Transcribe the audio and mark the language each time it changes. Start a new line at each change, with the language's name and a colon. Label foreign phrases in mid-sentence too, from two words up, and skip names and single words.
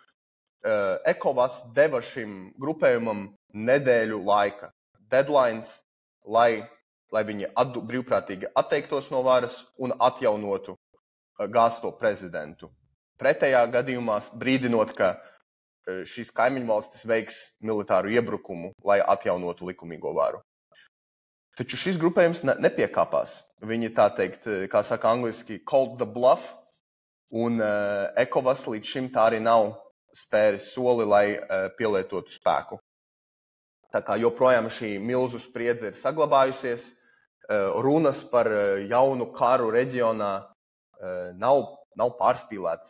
Latvian: ECOWAS deva šim grupējumam nedēļu laika deadlines, lai viņi brīvprātīgi atteiktos no varas un atjaunotu gāsto prezidentu. Pretējā gadījumā brīdinot, ka šīs kaimiņu valstis veiks militāru iebrukumu, lai atjaunotu likumīgo varu. Taču šis grupējums nepiekāpās. Viņi, tā teikt, kā saka angliski,
English: called the bluff,
Latvian: un ECOWAS līdz šim tā arī nav spēris soli, lai pielietotu spēku. Tā kā joprojām šī milzu spriedze ir saglabājusies, runas par jaunu karu reģionā nav pārspīlētas.